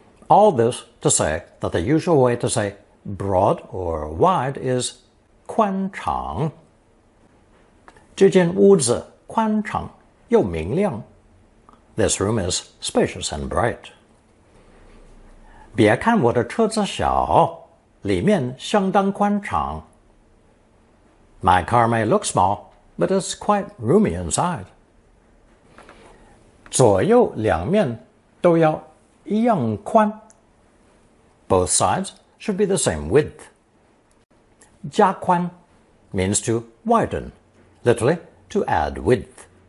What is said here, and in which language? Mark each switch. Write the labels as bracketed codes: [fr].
[en] All this to say that the usual way to say broad or wide is 宽敞. [zh] 这间屋子宽敞又明亮. [en] This room is spacious and bright. [zh] 别看我的车子小，里面相当宽敞. [en] My car may look small, but it's quite roomy inside. [zh] 左右两面都要一样宽. [en] Both sides should be the same width. 加宽 means to widen, literally to add width.